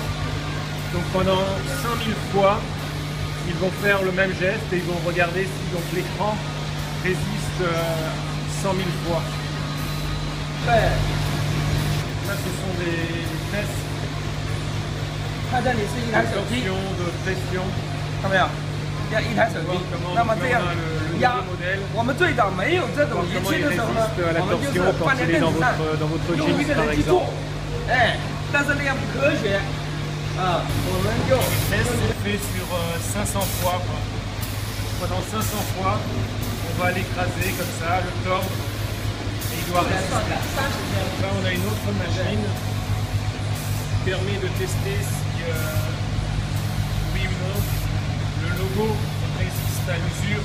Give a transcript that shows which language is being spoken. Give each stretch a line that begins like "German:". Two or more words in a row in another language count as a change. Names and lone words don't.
French: Donc pendant 100 000 fois, ils vont faire le même geste et ils vont regarder si l'écran résiste 100 000 fois. Là ce sont des tests d'absorption, de pression.
Chinese: 一台手机，那么这样压，我们最早没有这种仪器的时候呢，我们就是放在凳子上，用一个人去做，但是那样不科学，我们就
French: test fait sur 500 fois, quoi. Pendant 500 fois, on va l'écraser comme ça, le tordre, et il doit résister. Là on a une autre machine qui permet de tester si oui ou non le logo résiste à l'usure.